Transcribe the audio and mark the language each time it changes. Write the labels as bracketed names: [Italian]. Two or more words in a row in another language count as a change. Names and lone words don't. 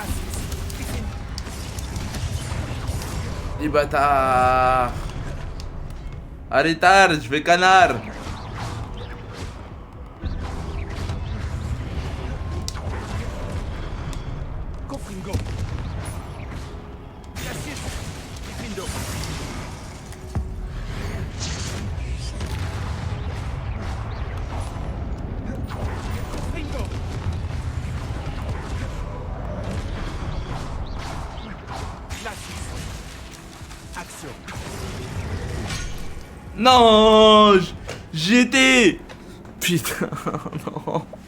[French] Les bâtards! Arrêtez, je fais canard. Confringo. Glacis. Diffindo. Confringo. Glacis. Action. Non, j'étais. Putain, non.